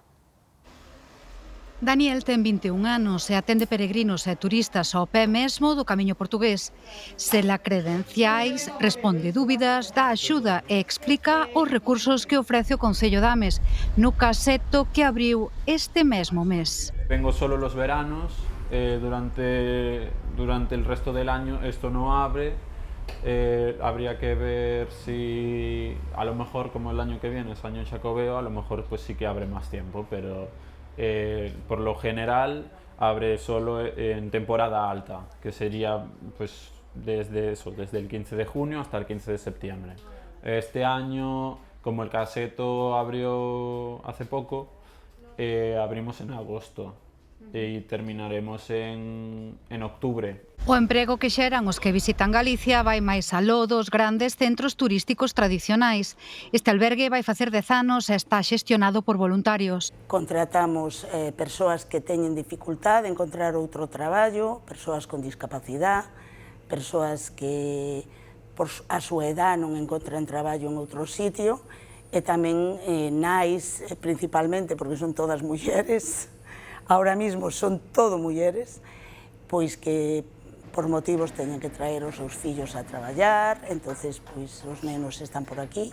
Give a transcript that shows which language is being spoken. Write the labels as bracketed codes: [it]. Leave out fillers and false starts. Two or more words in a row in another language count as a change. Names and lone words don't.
[gl] Daniel ten 21 anos e atende peregrinos e turistas ao pé mesmo do camiño portugués. Sela credenciais, responde dúbidas, dá axuda e explica os recursos que ofrece o Concello de Ames no caseto que abriu este mesmo mes. [es] Vengo solo los veranos, durante el resto del año esto no abre. Habría que ver si a lo mejor como el año que viene es año Xacobeo, a lo mejor pues sí que abre más tiempo, pero por lo general abre solo en temporada alta, que sería pues desde el 15 de junio hasta el 15 de septiembre. Este año, como el caseto abrió hace poco, abrimos en agosto e terminaremos en octubre. [gl] O emprego que xeran os que visitan Galicia vai máis aló dos grandes centros turísticos tradicionais. Este albergue vai facer 10 anos e está xestionado por voluntarios. Contratamos persoas que teñen dificultade en encontrar outro traballo, persoas con discapacidade, persoas que por a súa edad non encontran traballo en outro sitio, e tamén nais, principalmente, porque son todas mulleres, [es] ahora mismo [gl] son todo mulleres, pois que por motivos teñen que traer os seus fillos a traballar, entonces pois os nenos están por aquí.